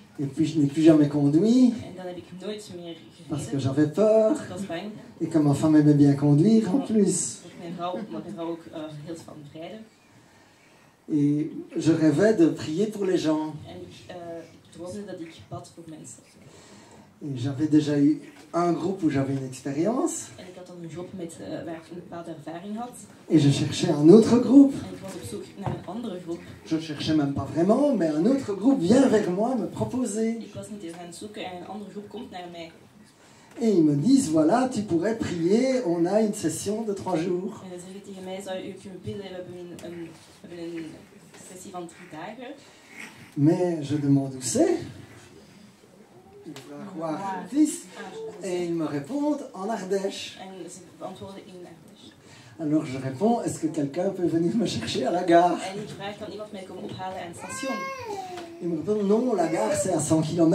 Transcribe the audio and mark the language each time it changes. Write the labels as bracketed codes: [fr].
[fr] et puis je n'ai plus jamais conduit, [nl] En dan heb ik nooit meer [fr] parce que [nl] gereden. [fr] j'avais peur, [nl] Ik was bang. [fr] et que ma femme aimait bien conduire en plus. [nl] Omdat mijn vrouw ook heel van rijden. [fr] Et je rêvais de prier pour les gens. [nl] En ik droomde dat ik bad voor mensen. [fr] Et j'avais déjà eu un groupe où j'avais une expérience, [nl] En ik had dan een job met, waar ik een bepaalde ervaring had. [fr] et je cherchais un autre groupe. [nl] En ik was op zoek naar een andere groep. [fr] Je cherchais même pas vraiment, mais un autre groupe vient vers moi me proposer. [nl] Ik was niet eens aan het zoeken en een andere groep komt naar mij. [fr] Et ils me disent, voilà, tu pourrais prier, on a une session de 3 jours. [nl] En dan zeggen tegen mij, zou u kunnen bidden, we hebben een sessie van 3 dagen. [fr] Mais je demande où c'est. Il va voir fils. Et ils me répondent en Ardèche. [nl] En ze beantwoorden in Ardèche. [fr] Alors je réponds, est-ce que quelqu'un peut venir me chercher à la gare? [nl] En ik vraag, kan iemand mij komen ophalen aan het station? [fr] Ils me répondent, non, la gare c'est à 100 km.